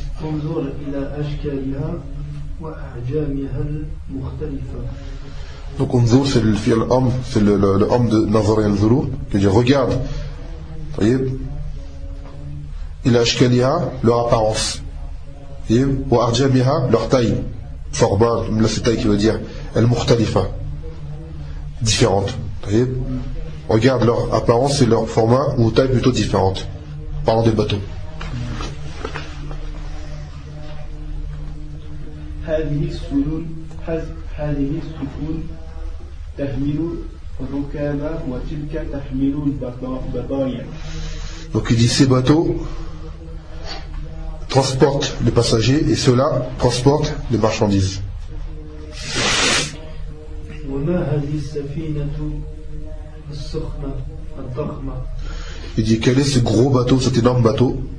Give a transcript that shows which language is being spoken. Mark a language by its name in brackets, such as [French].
[Arabic] انظر الى اشكالها واحجامها المختلفه دونك انظر في الامر في الامر نظر ينظر كي [French] regarde [Arabic] طيب الى اشكالها [French] leur apparence et [Arabic] واحجامها [French] leur taille forbar من la taille qui veut dire [Arabic] المختلفه [French] différente [Arabic] طيب [French] regarde leur apparence et leur format ou taille plutôt différente parlant des bateaux. [Arabic] هذه السفن هذه السفن تحمل الركاب وتلك تحمل البضائع. [French] Donc il dit ces bateaux transportent les passagers et ceux-là transportent les marchandises. [Arabic] وما هذه السفينة السخنة الضخمة. [French] Il dit quel est ce gros bateau, cet énorme bateau.